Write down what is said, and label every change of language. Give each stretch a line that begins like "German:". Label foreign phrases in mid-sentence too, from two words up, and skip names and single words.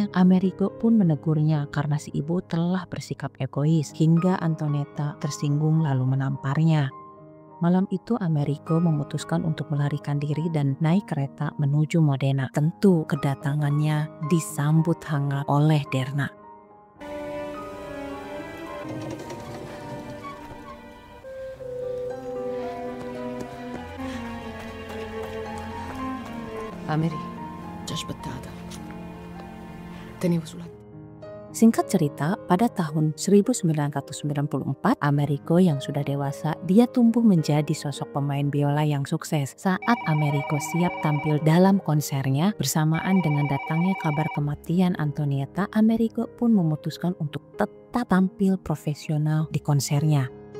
Indonesian: Americo pun menegurnya karena si ibu telah bersikap egois hingga Antonietta tersinggung lalu menamparnya. Malam itu Amerigo memutuskan untuk melarikan diri dan naik kereta menuju Modena. Tentu kedatangannya disambut hangat oleh Derna.
Italian: Ameri, ci aspettata. Tenevo sulla...
Indonesian: Singkat cerita, pada tahun 1994, Amerigo yang sudah dewasa, dia tumbuh menjadi sosok pemain biola yang sukses. Saat Amerigo siap tampil dalam konsernya, bersamaan dengan datangnya kabar kematian Antonietta, Amerigo pun memutuskan untuk tetap tampil profesional di konsernya.